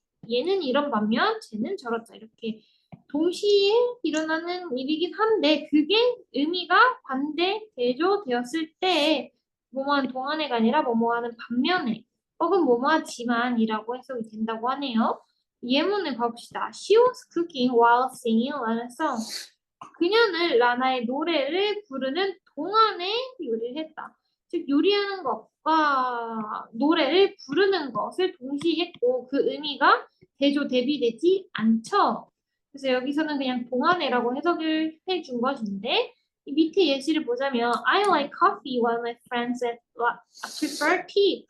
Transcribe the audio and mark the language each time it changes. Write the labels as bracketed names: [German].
[Korean] 얘는 이런 반면 쟤는 저렇다. 이렇게 동시에 일어나는 일이긴 한데 그게 의미가 반대 대조되었을 때 뭐뭐한 동안에가 아니라 뭐뭐하는 반면에 혹은 뭐뭐하지만이라고 해석이 된다고 하네요. 예문을 봐봅시다. [English] She was cooking while singing Lana's song. [Korean] 그녀는 라나의 노래를 부르는 동안에 요리를 했다. 즉 요리하는 것과 노래를 부르는 것을 동시에 했고 그 의미가 대조 대비되지 않죠. 그래서 여기서는 그냥 동안에라고 해석을 해준 것인데 이 밑에 예시를 보자면 [English] I like coffee while my friends prefer tea.